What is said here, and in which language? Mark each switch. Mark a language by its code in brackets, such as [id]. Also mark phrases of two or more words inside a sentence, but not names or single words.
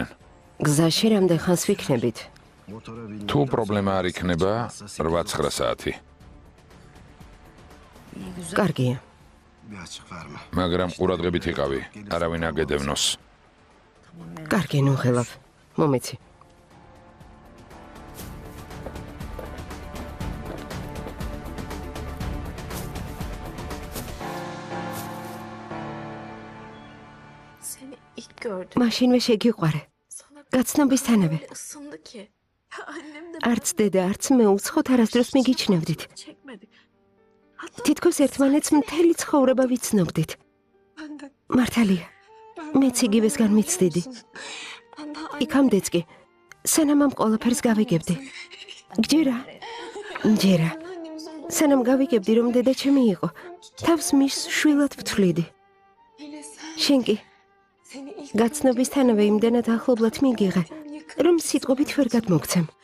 [ka] გზაში რამდენ ხანს ვიქნებით? თუ პრობლემა არ იქნება, 8-9 საათი. კარგია. მაგრამ ყურადღებით იყავი, არავინ აგედევნოს. კარგი, ნუ ხელავ. მომეცი. [tr] Seni ilk gördüm. [ka] მაშინვე შეგიყვარე. [tr] Sana [ka] გაცნობისთანავე. [tr] ısındı ki. Annem de [ka] არც დედა, არც მე უცხოთ არასდროს მიგიჩნევდით. [tr] çekmedi. [ka] თითქოს ერთმანეთს მთელი ცხოვრება ვიცნობდით. [tr] Ben de [ka] მართალია. მეც იგივესგან მიცდიდი. იქამდეც კი სანამ ამ ყველაფერს გავიგებდი. ჯერა. სანამ გავიგებდი, რომ დედა ჩემი იყო, თავს მის შვილად ვთვლიდი. შენ კი გაცნობისთანავე იმდენად ახლობლად მიგიღე, რომ სიტყვებით ვერ გადმოგცემ.